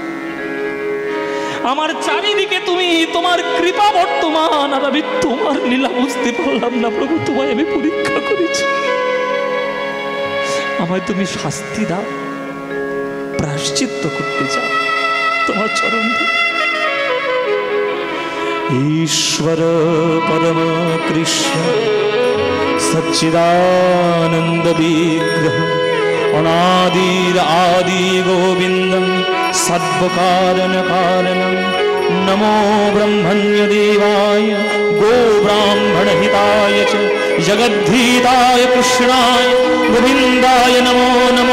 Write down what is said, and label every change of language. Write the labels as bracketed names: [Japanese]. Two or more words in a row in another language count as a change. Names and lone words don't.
[Bangla] আমার চারিদিকে তুমি, তোমার কৃপা বর্তমান, আর আমি তোমার লীলা বুঝতে পারলাম না প্রভু। তোমায় আমি পরীক্ষা করেছি, আমায় তুমি শাস্তি দাও। প্রায়শ্চিত্ত করতে চাও তোমার চরণ ধরে। [Sanskrit] ईश्वर परम कृष्ण सच्चिदानंद विग्रह अनादिर आदि गोविंदं सद्वकारण कारणं नमो ब्रह्मण्य देवाय गो ब्राह्मण हिताय च जगद्धिताय कृष्णाय गोविंदाय नमो नमो।